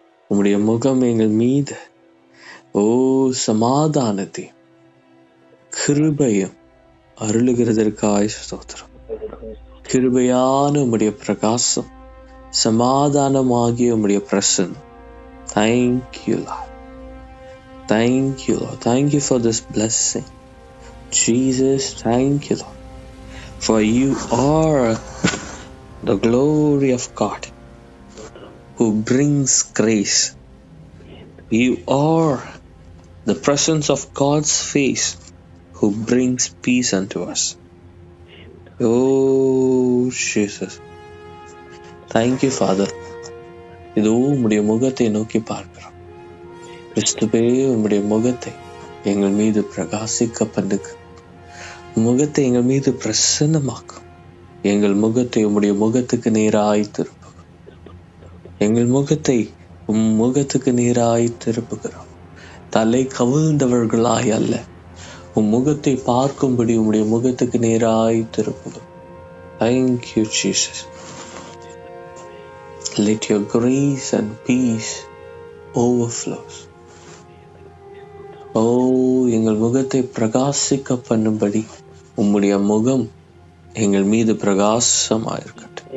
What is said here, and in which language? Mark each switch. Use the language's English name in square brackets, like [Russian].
[Tamil] உம்முடைய முகம் எங்கள் மீது சமாதானத்தையும் கிருபையும் அருளுகிறதற்காய் ஸ்தோத்திரம். கிருபையான உம்முடைய பிரகாசம், சமாதானமாகிய உம்முடைய பிரசன்னம். [English] Thank you Lord. Thank you Lord. Thank you for this blessing. Jesus, thank you Lord. For you are the glory of God who brings grace. You are the presence of God's face who brings peace unto us. Oh Jesus. Thank you Father. [Tamil] இதோ உம்முடைய முகத்தை நோக்கி பார்க்கிறோம். கிறிஸ்துவே, உம்முடைய முகத்தை எங்கள் மீது பிரகாசிக்க பண்ணுங்க. முகத்தை எங்கள் மீது பிரசன்னமாக்கும். எங்கள் முகத்தை உம்முடைய முகத்துக்கு நேராய் திருப்புகிறோம். எங்கள் முகத்தை உம் முகத்துக்கு நேராய் திருப்புகிறோம். தலை கவிழ்ந்தவர்களாய் அல்ல, உம் முகத்தை பார்க்கும்படி உம்முடைய முகத்துக்கு நேராய் திருப்புகிறோம். [English] Thank you Jesus. Let your grace and peace overflow. [Tamil] ஓ, எங்கள் முகத்தை பிரகாசிக்க பண்ணும்படி உம்முடைய முகம் எங்கள் மீது பிரகாசமாயிருக்கட்டும்.